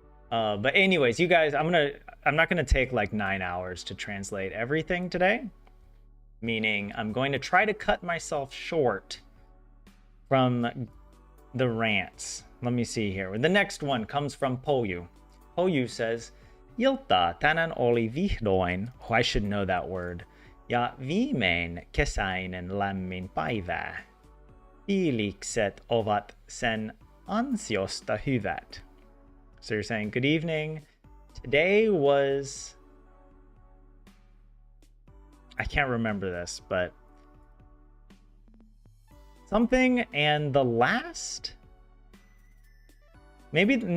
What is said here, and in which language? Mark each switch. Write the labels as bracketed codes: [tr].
[en] But anyways, you guys, I'm not gonna take like 9 hours to translate everything today. Meaning I'm going to try to cut myself short from the rants. Let me see here. The next one comes from Poyu. Poyu says, [fi] Ilta tänään oli vihdoin, [en] I should know that word, [fi] ja viimein kesäinen lämmin päivää. Fiilikset ovat sen ansiosta hyvät. [en] So you're saying, good evening. Today was... I can't remember this, but... something and the last? Maybe...